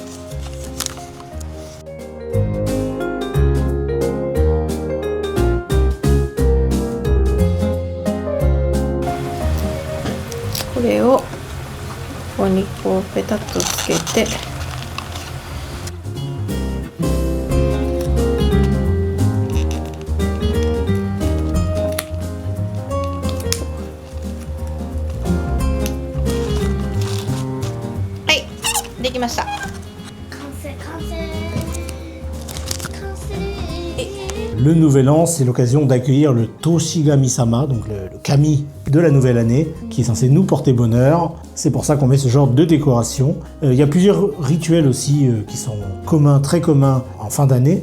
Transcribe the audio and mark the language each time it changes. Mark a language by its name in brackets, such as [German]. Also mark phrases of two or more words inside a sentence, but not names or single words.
[Japanese] これをここにこうペタッとつけてはいできました。 [French] Le Nouvel An, c'est l'occasion d'accueillir le Toshigami-sama, donc le kami de la nouvelle année, qui est censé nous porter bonheur. C'est pour ça qu'on met ce genre de décoration. Il y a plusieurs rituels aussi qui sont très communs en fin d'année.